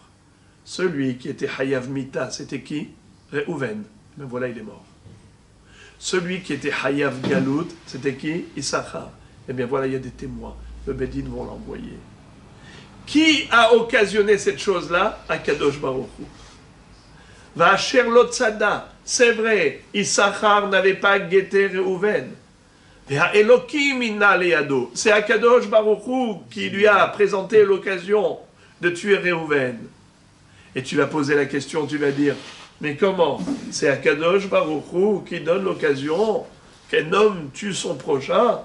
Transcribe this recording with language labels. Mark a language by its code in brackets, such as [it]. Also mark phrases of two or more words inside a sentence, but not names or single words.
[fr] Celui qui était [he] חייב מיתה, [fr] c'était qui? Réhouven. Mais voilà, il est mort. Celui qui était [he] חייב גלות, [fr] c'était qui? Issachar. Eh bien voilà, il y a des témoins. Le [he] בית דין [fr] vont l'envoyer. Qui a occasionné cette chose-là? [he] הקדוש ברוך הוא. ואשר לא צדה. [fr] C'est vrai, Issachar n'avait pas guetté Réhouven. [he] והאלהים אנה לידו. [fr] C'est [he] הקדוש ברוך הוא [fr] qui lui a présenté l'occasion de tuer Réhouven. Et tu vas poser la question, tu vas dire, mais comment? C'est [he] הקדוש ברוך הוא [fr] qui donne l'occasion qu'un homme tue son prochain?